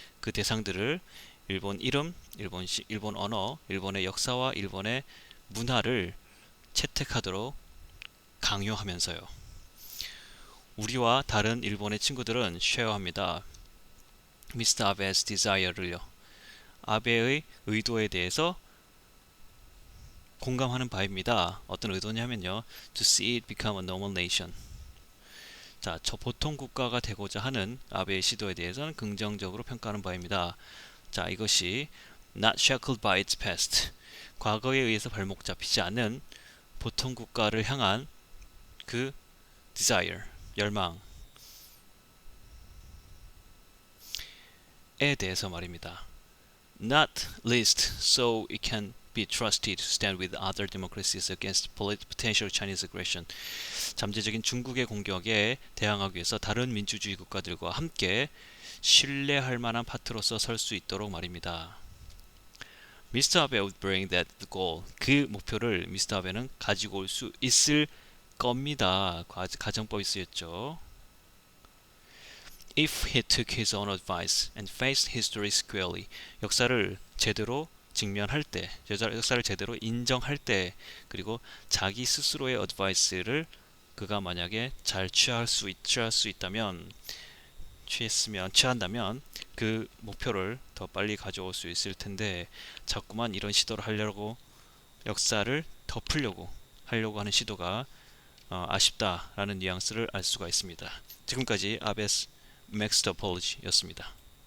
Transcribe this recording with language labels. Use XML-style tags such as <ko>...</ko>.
<ko>그 대상들을 일본 이름, 일본 언어, 일본의 역사와 일본의 문화를 채택하도록 강요하면서요. 우리와 다른 일본의 친구들은 쉐어합니다. 미스터 아베's desire를요. 아베의 의도에 대해서 공감하는 바입니다. 어떤 의도냐면요,</ko> <en>to see it become a normal nation.</en> <ko>자, 저 보통 국가가 되고자 하는 아베의 시도에 대해서는 긍정적으로 평가하는 바입니다. 자, 이것이</ko> <en>not shackled by its past.</en> <ko>과거에 의해서 발목 잡히지 않는 보통 국가를 향한 그 desire, 열망에 대해서 말입니다.</ko> <en>Not least so it can be trusted to stand with other democracies against potential Chinese aggression.</en> <ko>잠재적인 중국의 공격에 대항하기 위해서 다른 민주주의 국가들과 함께 신뢰할 만한 파트로서 설 수 있도록 말입니다.</ko> <en>미스터 아베 would bring that goal.</en> <ko>그 목표를 미스터 아베는 가지고 올 수 있을 겁니다. 가정법이 쓰였죠.</ko> <en>If he took his own advice and faced history squarely.</en> <ko>역사를 제대로 직면할 때, 역사를 제대로 인정할 때, 그리고 자기 스스로의 어드바이스를 그가 만약에 잘 취할 수 있다면, 취한다면 그 목표를 더 빨리 가져올 수 있을 텐데, 자꾸만 이런 시도를 하려고, 역사를 덮으려고 하는 시도가 아쉽다라는 뉘앙스를 알 수가 있습니다. 지금까지 아베스 Mixed Apology였습니다.</ko>